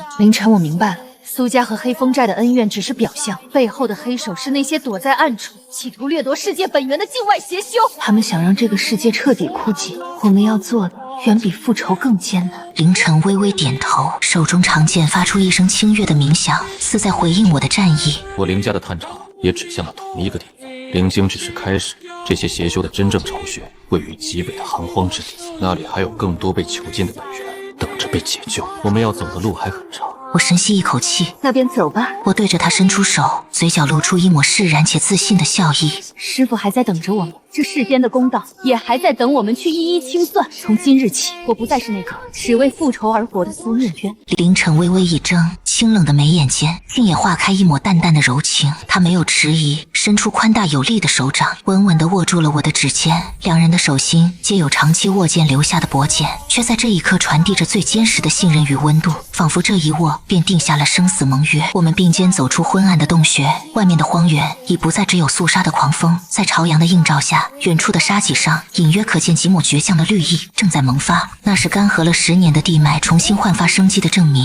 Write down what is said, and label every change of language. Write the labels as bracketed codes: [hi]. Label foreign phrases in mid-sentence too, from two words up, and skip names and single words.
[zh] 凌晨，我明白了，蘇家和黑風寨的恩怨只是表象，背後的黑手是那些躲在暗處企圖掠奪世界本源的境外邪修。他們想讓這個世界徹底枯竭，我們要做的遠比復仇更艱難。凌晨微微點頭，手中長劍發出一聲清越的鳴響，似在回應我的戰意。我凌家的探查也指向了同一個地方，靈晶只是開始，這些邪修的真正巢穴位於極北的寒荒之地，那裡還有更多被囚禁的本源等着被解救。我們要走的路還很長。我深吸一口氣，那便走吧。我對着他伸出手，嘴角露出一抹釋然且自信的笑意。師父還在等着我們，這世間的公道也還在等我們去一一清算。從今日起，我不再是那個只為復仇而活的蘇念淵。凌晨微微一怔，清冷的眉眼間竟也化開一抹淡淡的柔情。他沒有遲疑，伸出寬大有力的手掌，穩穩地握住了我的指尖。兩人的手心皆有長期握劍留下的薄繭，卻在這一刻傳遞着最堅實的信任與溫度，仿佛這一握便定下了生死盟約。我們並肩走出昏暗的洞穴，外面的荒原已不再只有肅殺的狂風，在朝陽的映照下，遠處的沙脊上隱約可見幾抹倔強的綠意正在萌發，那是乾涸了10年的地脈重新煥發生機的證明。